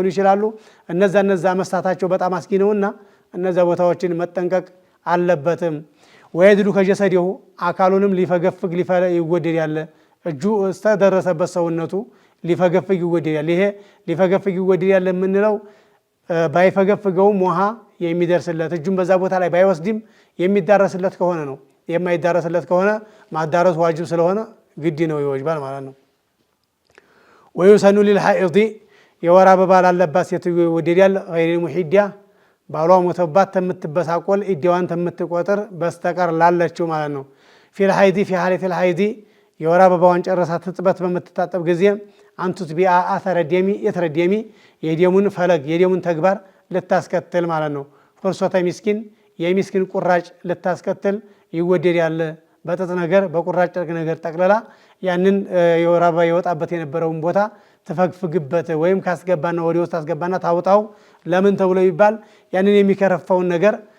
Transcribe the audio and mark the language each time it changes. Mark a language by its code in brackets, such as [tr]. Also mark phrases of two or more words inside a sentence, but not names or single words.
[am] ይችላሉ። እነዛ መስታታቸው በጣም አስጊ ነውና እነዛ ቦታዎችን መጠንቀቅ አለበትም። [ar] ويدلك جسده [am] አካሉንም ሊፈገፍግ ይወደድ ያለ እጁ እስከደረሰበት ሰውነቱ ሊፈገፍግ ይወደዳል። ይሄ ሊፈገፍግ ይወደዳል የምንለው ባይፈገፍገውም ውሃ የሚደርስለት እጁን በዛ ቦታ ላይ ባይወስድም የሚዳረስለት ከሆነ ነው። የማይዳረስለት ከሆነ ማዳረስ ዋጅብ ስለሆነ ግድ ነው ይወጅባል ማለት ነው። [ar] ويسن للحائض [am] የወር አበባ ላለባት ሴትዮ ይወደዳል። [ar] غير المحيدة [am] ባሏ ሞተባት ተምትበሳቆል ኢዲዋን ተምትቆጥር በስተቀር ላለችው ማለት ነው። [ar] في الحيض في حالة الحيض [am] የወር አበባዋን ጨረሳ ትጥበት በምትታጠብ ጊዜ [ar] أن تتبع أثر الدم أثر الدم [am] የደሙን ፈለግ የደሙን ተግባር ልታስከትል ማለት ነው። [ar] فرصة مسك [am] የሚስኪን ቁራጭ ልታስከትል ይወደዳል። በጥጥ ነገር በቁራጭ ጨርቅ ነገር ጠቅለላ ያንን የወር አበባ የወጣበት የነበረውን ቦታ ተፈግፍግበት ወይም ካስገባና ወዲህ ውስጥ አስገባና ታውጣው ለምን ተብሎ ይባል ያንን የሚከረፋውን ነገር